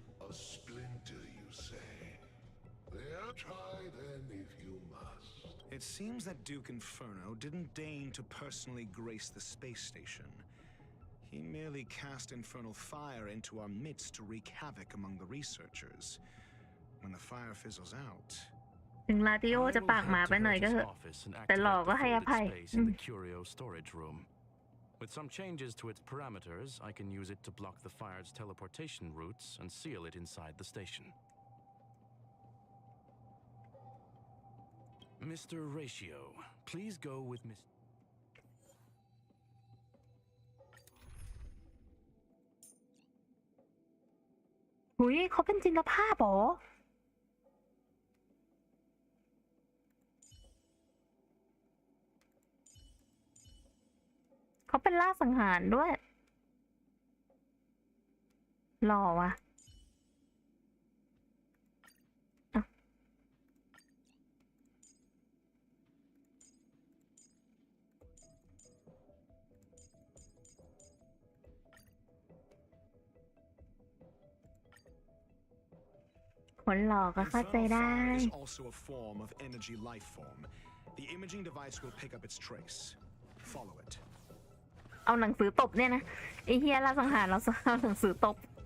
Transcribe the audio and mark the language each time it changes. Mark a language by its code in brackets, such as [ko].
[en] A splinter, you say? There, try then if you must. It seems that Duke Inferno didn't deign to personally grace the space station. He merely cast infernal fire into our midst to wreak havoc among the researchers. When the fire fizzles out, [th] ถึงลาติโอจะปากหมาไปหน่อยก็เถอะ แต่หล่อก็ให้อภัย [en] in the curio storage room. With some changes to its parameters, I can use it to block the fire's teleportation routes and seal it inside the station. Mr. Ratio, please go with Miss. [th] หุยเขาเป็นจินตภาพเหรอ เขาเป็นล่าสังหารด้วย หล่อว่ะข คนหล่อก็เข้าใจได้ [en] Infernal fire is also a form of energy life form. The imaging device will pick up its trace. Follow it. [th] เอาหนังสือตบเนี่ยนะไอ้เฮียล่าสังหารเราเอาหนังสือตบ